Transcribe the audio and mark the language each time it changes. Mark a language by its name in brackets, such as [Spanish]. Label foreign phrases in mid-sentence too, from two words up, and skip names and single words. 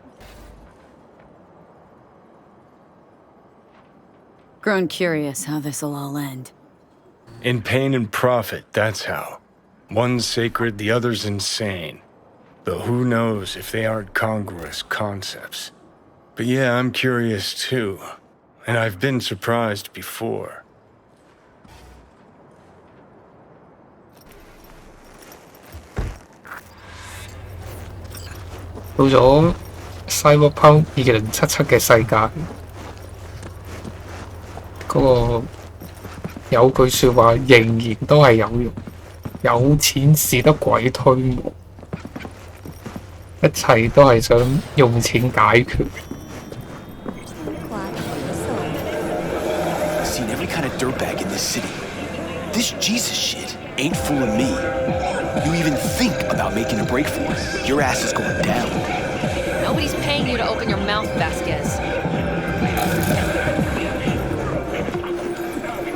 [English] Grown curious how this'll all end. In pain and profit, that's how. One's sacred, the other's insane. Though who knows if they aren't congruous concepts. But yeah, I'm curious too. And I've been surprised before. [Cantonese] 到咗 Cyberpunk 2077嘅世界，嗰個有句説話仍然都係有用，有錢使得鬼推磨，一切都係想用錢解決。 [English] Seen every kind of dirtbag in this city. This Jesus shit ain't fooling me. You even think about making a break for it, your ass is going down. Nobody's paying you to open your mouth, Vasquez.